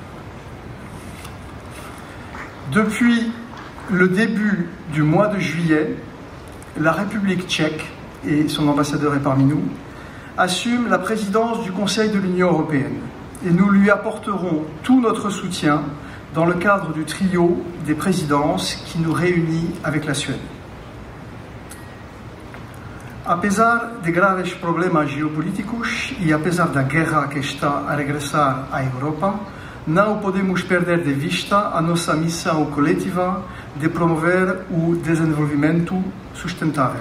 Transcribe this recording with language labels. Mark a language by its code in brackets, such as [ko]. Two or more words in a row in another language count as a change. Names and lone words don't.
[fr] Depuis le début du mois de juillet, la République tchèque, et son ambassadeur est parmi nous, assume la présidence du Conseil de l'Union européenne. et nous lui apporterons tout notre soutien dans le cadre du trio des présidences qui nous réunit avec la Suède. [pt] Apesar de graves problemas geopolíticos e apesar da guerra que está a regressar à Europa, não podemos perder de vista a nossa missão coletiva de promover o desenvolvimento sustentável.